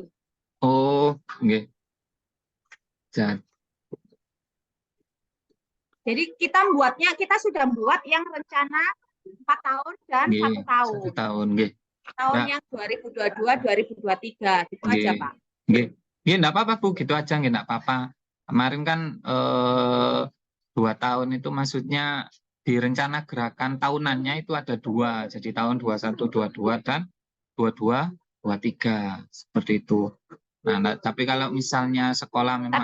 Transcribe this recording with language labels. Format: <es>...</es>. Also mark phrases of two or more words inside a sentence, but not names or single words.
<id>Oh, nggih. Jadi kita sudah membuat yang rencana 4 tahun dan 1 tahun. 1 tahun, nggih. Tahun yang 2022, 2023, gitu aja Pak. Nggih. Nggih, enggak apa-apa Bu, gitu aja nggih, enggak apa-apa. Kemarin kan 2 tahun itu maksudnya di rencana gerakan tahunannya itu ada 2. Jadi tahun 21, 22 dan 22, 23 seperti itu. Nah, tapi kalau misalnya sekolah memang</id>